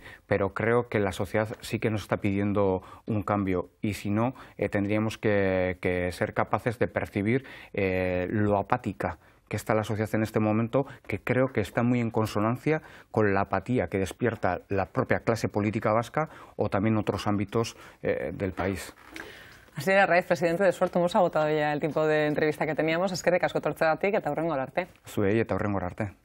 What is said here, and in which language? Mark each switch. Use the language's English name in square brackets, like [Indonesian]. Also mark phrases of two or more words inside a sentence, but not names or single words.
[Spanish] Pero creo que la sociedad sí que nos está pidiendo un cambio y si no, tendríamos que ser capaces de percibir lo apática que está la sociedad en este momento, que creo que está muy en consonancia con la apatía que despierta la propia clase política vasca o también otros ámbitos del país. Asier Arraiz, presidente de Sortu, hemos agotado ya el tiempo de entrevista que teníamos. [Basque] Eskerrik asko etortzeagatik eta hurrengo arte. Zuei eta hurrengo arte.